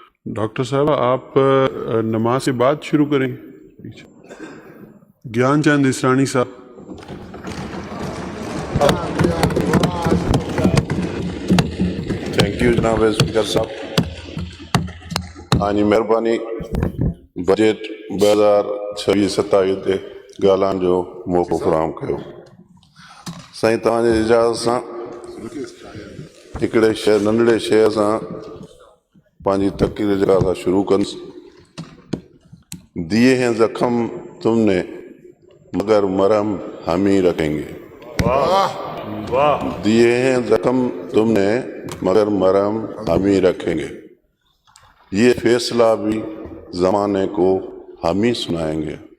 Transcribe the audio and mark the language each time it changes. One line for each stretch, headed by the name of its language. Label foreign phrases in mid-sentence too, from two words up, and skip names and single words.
Urdu: ڈاکٹر صاحب آپ نماز کے بعد شروع کریں گیان چند اسرانی صاحب.
English: thank you
Urdu: جناب اسپیکر صاحب.
Sindhi: تव्हांजी महिरबानी बजट 2026-27 ते ॻाल्हाइण जो मौक़ो फ़राहम कयो. साईं तव्हांजे इजाज़त सां हिकिड़े नंढड़े शेर सां पंहिंजी तक़रीर जेका असां शुरू कंदुसि.
Urdu: دیے ہیں زخم تم نے مگر مرہم ہم ہی رکھیں گے. دیے ہیں زخم تم نے مگر مرہم ہم ہی رکھیں گے. یہ فیصلہ بھی زمانے کو ہم ہی سنائیں گے.